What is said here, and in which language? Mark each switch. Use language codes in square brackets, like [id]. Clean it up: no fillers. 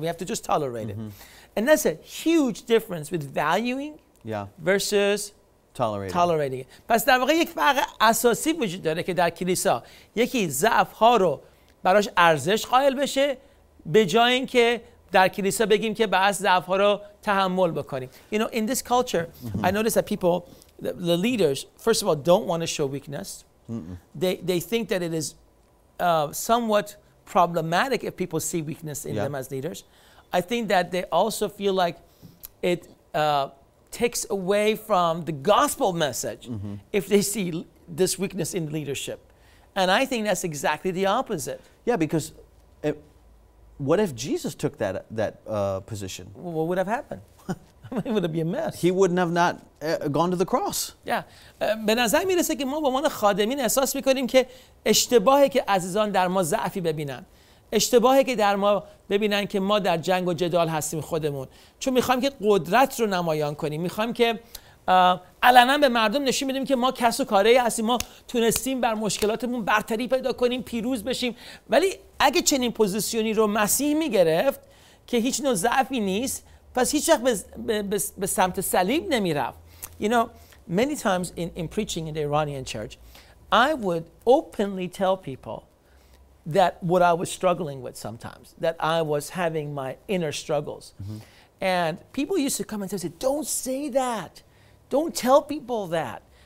[en] We have to just tolerate it. And that's a huge difference with valuing versus tolerating it. [fa] پس در واقع یک فرق اساسی وجود داره که در کلیسا یکی ضعف‌ها رو براش ارزش قائل بشه به جای اینکه در کلیسا بگیم که بعض ضعف‌ها رو تحمل بکنیم. [en] You know, in this culture, I notice that people, the leaders, first of all, don't want to show weakness. They think that it is somewhat problematic if people see weakness in them as leaders. I think that they also feel like it takes away from the gospel message if they see this weakness in leadership. And I think that's exactly the opposite. Yeah, because what if Jesus took that position? What would have happened? It would be a mess. He wouldn't have not gone to the cross. Yeah. [fa] به نظر میرسه که ما به عنوان خادمین احساس میکنیم که اشتباهی که عزیزان در ما ضعفی ببینن، اشتباهی که در ما ببینن که ما در جنگ و جدال هستیم خودمون، چون میخوایم که قدرت رو نمایان کنیم، میخوایم که علنا به مردم نشون بدیم که ما کس و کاره هستیم، ما تونستیم بر مشکلاتمون برتری پیدا کنیم، پیروز بشیم. ولی اگه چنین پوزیشنی رو مسیح میگرفت که هیچ نوع ضعفی نیست، پس هیچ وقت به سمت صلیب نمیرفت. [en] You know, many times in preaching in the Iranian church, I would openly tell people that what I was struggling with sometimes, that I was having my inner struggles. And people used to come and say, don't say that. Don't tell people that.